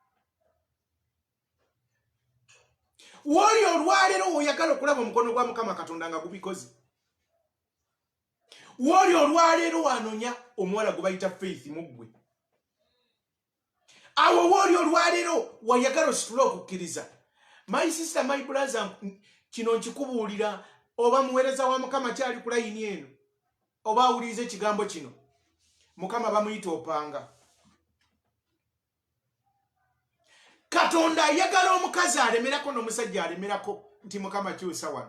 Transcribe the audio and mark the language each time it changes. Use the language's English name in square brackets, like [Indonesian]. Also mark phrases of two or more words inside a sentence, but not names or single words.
[Ganda] Woli olwaleero oyagala okulaba omukono gwa Mukama Katonda nga gubikoze. Woli olwaleero wanonya omuwala gwe bayita Faith muggwe. Awo woli olwaleero wayagala ositule okukkiriza. [English] My sister, my brother, [Ganda] kino nkikubuulira oba muweereza wa Mukama kyali ku layini eno oba awulirize ekigambo kino. Mukama bamuyita opanga. Katonda ayagala omukazi alemerako n'omusajja alemerako nti Mukama kyusa wano.